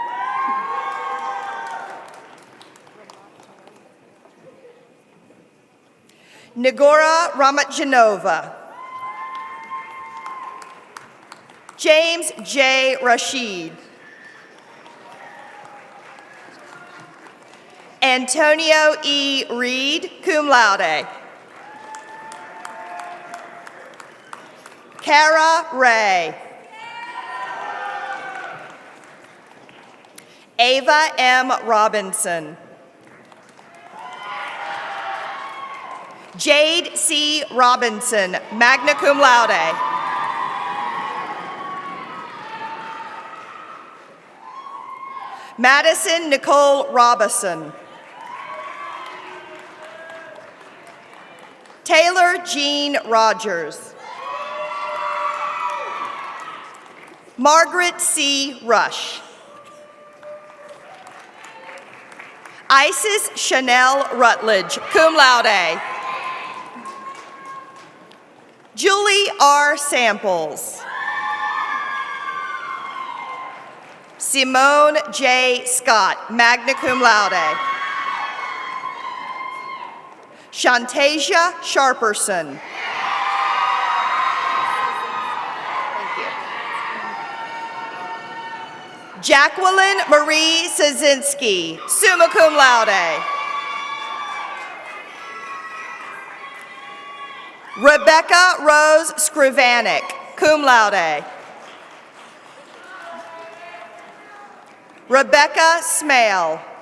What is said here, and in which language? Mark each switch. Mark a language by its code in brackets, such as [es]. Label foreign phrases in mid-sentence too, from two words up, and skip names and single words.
[en] Nagora Ramatjanova. James J. Rashid. Antonio E. [la] Reed, cum laude. [en] Kara Ray. Ava M. Robinson. Jade C. Robinson, [la] magna cum laude. [en] Madison Nicole Robison. Taylor Jean Rogers. Margaret C. Rush. Isis Chanel Rutledge, [la] cum laude. [en] Julie R. Samples. Simone J. Scott, [la] magna cum laude. Shantasia Sharperson. [en] Thank you. Jacqueline Marie Szynski, [la] summa cum laude. [en] Rebecca Rose Skrivanik, [la] cum laude. [en] Rebecca Smale.